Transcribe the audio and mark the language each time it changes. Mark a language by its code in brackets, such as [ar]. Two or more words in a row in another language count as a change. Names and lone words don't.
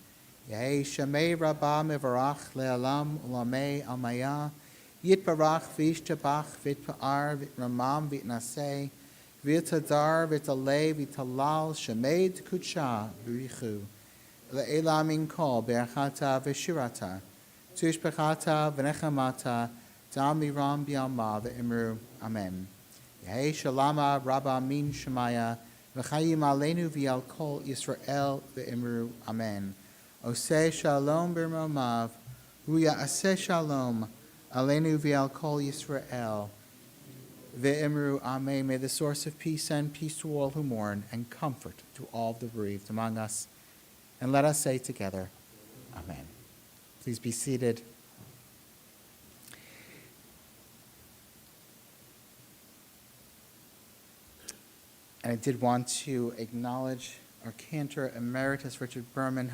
[arc] יהא שמיה רבא מברך לעלם ולעלמי עלמיא, יתברך וישתבח ויתפאר ויתרומם ויתנשא, ויתהדר ויתעלה ויתהלל שמיה דקודשא בריך הוא, לעלא מן כל ברכתא ושירתא, תשבחתא ונחמתא, דאמירן בעלמא ואמרו אמן. יהא שלמא רבא מן שמיא, וחיים עלינו ועל כל ישראל ואמרו אמן. [he] עושה שלום במרומיו, ויעשה שלום עלינו ועל כל ישראל ואמרו אמן. [en] May the source of peace send peace to all who mourn and comfort to all the bereaved among us. And let us say together, amen. Please be seated. And I did want to acknowledge our cantor emeritus, Richard Berman.